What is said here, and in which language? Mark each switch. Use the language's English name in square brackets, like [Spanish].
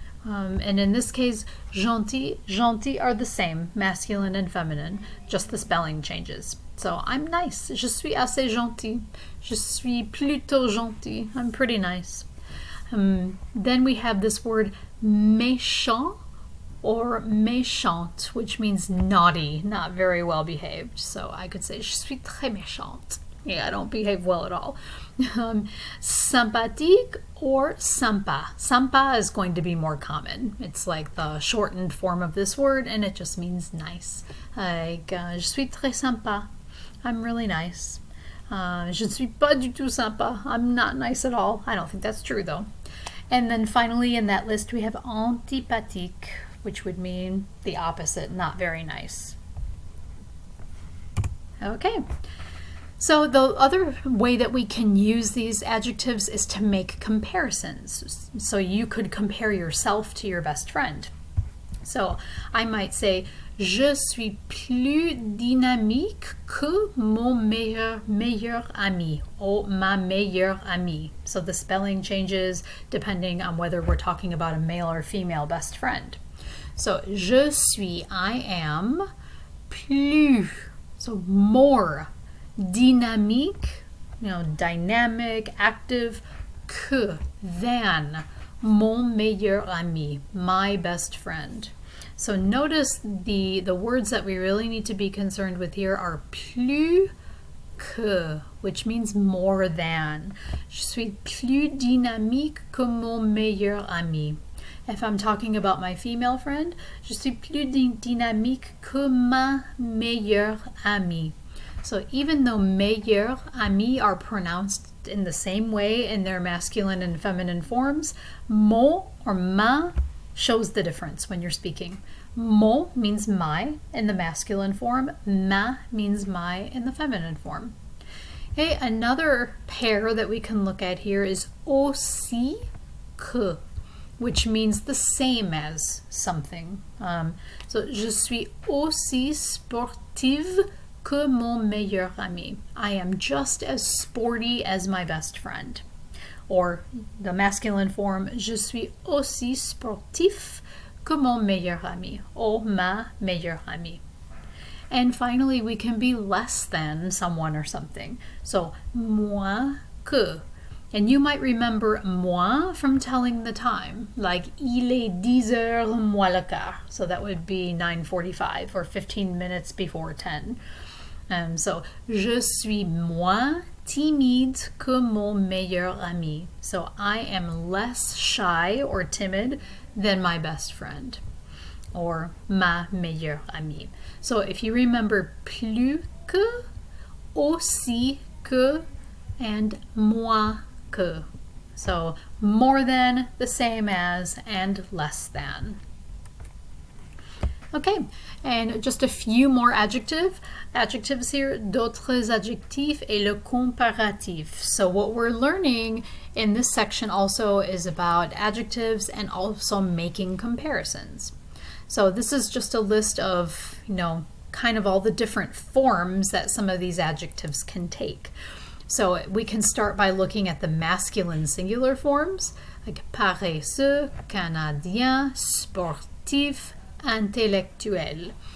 [English] And in this case, gentil are the same, masculine and feminine, just the spelling changes. So I'm nice. [French] Je suis assez gentil. Je suis plutôt gentil. [English] I'm pretty nice. Then we have this word méchant or méchante, which means naughty, not very well behaved. So I could say, [French] je suis très méchante. [English] Yeah, I don't behave well at all. Sympathique or sympa. Sympa is going to be more common. It's like the shortened form of this word, and it just means nice. [French] Like, je suis très sympa. [English] I'm really nice. [French] Je ne suis pas du tout sympa. [English] I'm not nice at all. I don't think that's true, though. And then finally in that list we have antipathique, which would mean the opposite, not very nice. Okay. So the other way that we can use these adjectives is to make comparisons. So you could compare yourself to your best friend. So I might say, [French] je suis plus dynamique que mon meilleur ami, or ma meilleure amie. [English] So the spelling changes depending on whether we're talking about a male or female best friend. So je suis, I am, plus, so more, dynamique, you know, dynamic, active, que, than, mon meilleur ami, my best friend. So notice the words that we really need to be concerned with here are plus que, which means more than. [French] Je suis plus dynamique que mon meilleur ami. [English] If I'm talking about my female friend, [French] je suis plus dynamique que ma meilleure amie. [English] So even though meilleur ami are pronounced in the same way in their masculine and feminine forms, mon or ma shows the difference when you're speaking. Mon means my in the masculine form, ma means my in the feminine form. Okay, another pair that we can look at here is aussi que, which means the same as something. [French] So je suis aussi sportive que mon meilleur ami. [English] I am just as sporty as my best friend. Or the masculine form, [French] je suis aussi sportif que mon meilleur ami, or ma meilleure amie. [English] And finally, we can be less than someone or something. So, moins que. And you might remember moins from telling the time, like [French] il est 10h moins le quart. [English] So that would be 9:45 or 15 minutes before 10. So, [French] je suis moins timide que mon meilleur ami. [English] So I am less shy or timid than my best friend, or [French] ma meilleure amie. [English] So if you remember plus que, aussi que, and moins que. So more than, the same as, and less than. Okay, and just a few more adjectives here. [French] D'autres adjectifs et le comparatif. [English] So what we're learning in this section also is about adjectives and also making comparisons. So this is just a list of, kind of all the different forms that some of these adjectives can take. So we can start by looking at the masculine singular forms, like paresseux, canadien, sportif, intellectuel.